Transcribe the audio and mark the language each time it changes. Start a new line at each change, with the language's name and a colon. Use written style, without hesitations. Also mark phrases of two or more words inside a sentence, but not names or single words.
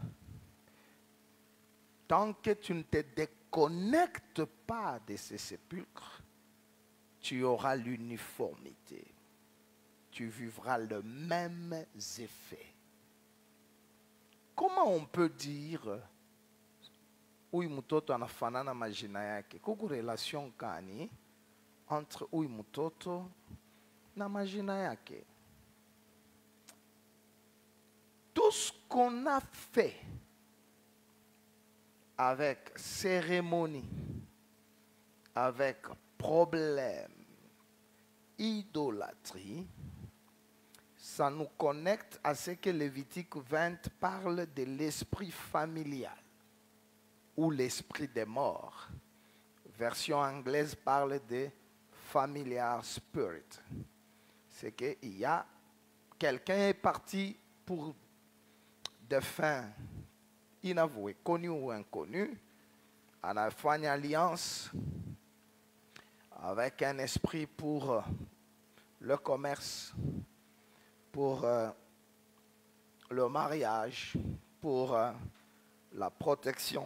French: Tant que tu ne te déconnectes pas de ces sépulcres, tu auras l'uniformité. Tu vivras le même effet. Comment on peut dire
Swahili: huyu mtoto anafanana majina yake? Kuku relation kani entre huyu mtoto na majina yake?
French: Tout ce qu'on a fait avec cérémonie, avec problème, idolâtrie, ça nous connecte à ce que Lévitique 20 parle de l'esprit familial ou l'esprit des morts. Version anglaise parle de
English: familiar spirit.
French: C'est qu'il y a quelqu'un est parti pour des fins inavouées, connues ou inconnues, on a fait une alliance avec un esprit pour le commerce, pour le mariage, pour la protection.